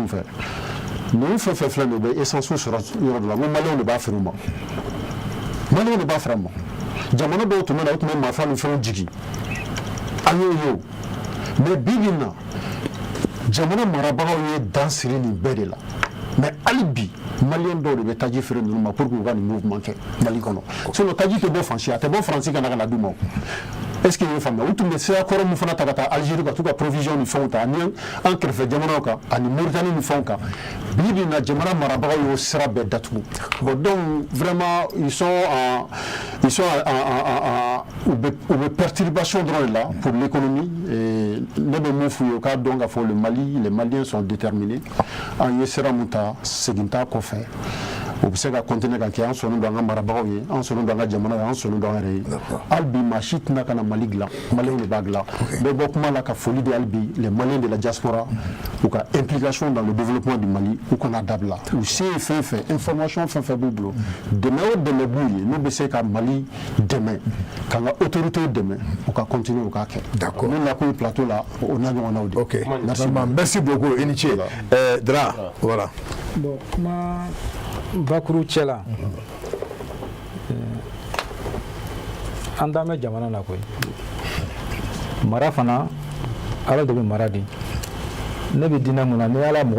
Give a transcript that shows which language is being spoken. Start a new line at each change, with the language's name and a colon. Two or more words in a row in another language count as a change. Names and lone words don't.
Bambara: fɛ ninnu fɛn fɛn filɛ nin u bɛ essence sɔrɔ yɔrɔ dɔ la n ko maliyɛnw de b'a feere u ma maliyɛnw de b'a feere a ma jamana dɔw tun bɛ na u tun bɛ marifa ni fɛnw jigin an y'o ye o mais bi bi in na jamana marabagaw ye dan siri nin bɛɛ de la mais hali bi maliyɛn dɔw de bɛ taji feere ninnu ma
French: pour que
Bambara: u ka nin mouvement kɛ Mali kɔnɔ sinon taji tɛ bɔ fan si a tɛ bɔ Faransi ka na ka na d'u ma
French: est ce que
Bambara: i ye faamuya u tun bɛ sira kɔrɔ min fana ta ka taa Algérie ka t'u ka provision ni fɛnw ta ani an kɛrɛfɛ jamanaw kan ani Mauritanie ni fɛnw kan bi bi in na jamana marabagaw y'o sira bɛɛ datugu
French: bon donc vraiment ils sont
Bambara: u bɛ perturbation dɔrɔn de la
French: pour l'économie et
Bambara: ne bɛ mun f'u ye u k'a dɔn k'a fɔ
French: les Maliens sont déterminés
Bambara: an ye sira mun ta segin t'a kɔfɛ u bɛ se ka continuer ka kɛ an sɔnnen don an ka marabagaw ye an sɔnnen don an ka jamana ye an sɔnnen don an yɛrɛ ye hali bi maa si tɛna ka na Mali dilan maliyɛnw de b'a dilan bɛɛ bɔ kuma la ka foli di hali bi
French: les Maliens de la diaspora
Bambara: u ka
French: implication dans le développement du Mali
Bambara: u kana dabila u se ye fɛn fɛn information fɛn fɛn b'u bolo dɛmɛ o dɛmɛ b'u ye n'u bɛ se ka Mali dɛmɛ k'an ka autorités dɛmɛ u ka continuer u k'a kɛ d'accord ne nakun plateau la o n'a ɲɔgɔnnaw de
French: ok merci beaucoup
Bambara: i ni ce
French: Dra voilà
Bambara: bon kuma bakuru cɛla an daan bɛ jamana na koyi mara fana ala de bɛ mara di ne bɛ diinɛ mun na ni ala mɔgɔ